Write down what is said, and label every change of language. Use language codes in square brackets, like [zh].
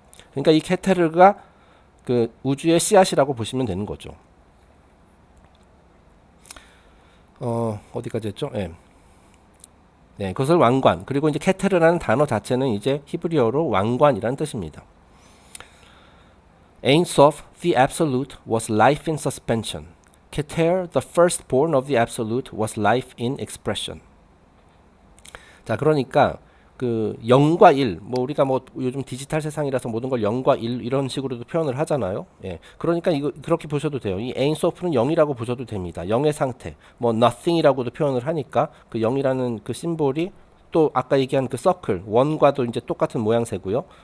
[ko] 그러니까 이 케테르가 그 우주의 씨앗이라고 보시면 되는 거죠. 어디까지 했죠? 예. 네, 그것을 왕관. 그리고 이제 케테르라는 단어 자체는 이제 히브리어로 왕관이라는 뜻입니다. [en] Ein Sof, the Absolute, was life in suspension. Keter, the firstborn of the Absolute, was life in expression. [ko] 자, 그러니까 그 0과 1, 뭐 우리가 뭐 요즘 디지털 세상이라서 모든 걸 0과 1 이런 식으로도 표현을 하잖아요. 예. 그러니까 이거 그렇게 보셔도 돼요. 이 Ein Sof는 0이라고 보셔도 됩니다. 0의 상태. 뭐 nothing이라고도 표현을 하니까 그 0이라는 그 심볼이 또 아까 얘기한 그 서클, 원과도 이제 똑같은 모양새고요.